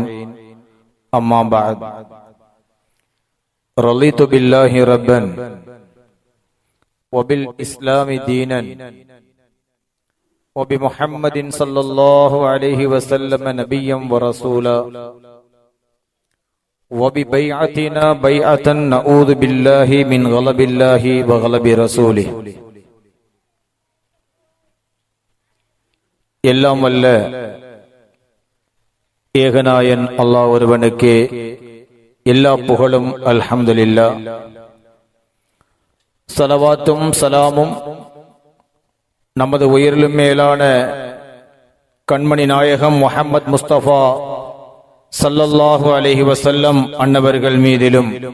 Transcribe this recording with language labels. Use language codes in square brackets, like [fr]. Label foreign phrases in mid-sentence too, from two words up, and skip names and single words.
[ar] أما بعد، رضيت بالله ربا وبالإسلام دينا وبمحمد صلى الله عليه وسلم نبيا ورسولا وببيعتنا بيعة نعوذ بالله من غضب الله وغضب رسوله. [ta] எல்லாம் வல்ல ஏகநாயன் அல்லாஹ் ஒருவனுக்கே எல்லா புகழும். அல்ஹம்துலில்லாஹ். ஸலவாத்தும் ஸலாமும் நமது உயிரிலும் மேலான கண்மணி நாயகம் முஹம்மது முஸ்தபா [ar] صلى الله عليه وسلم [ta] அன்னவர்கள் மீதிலும்,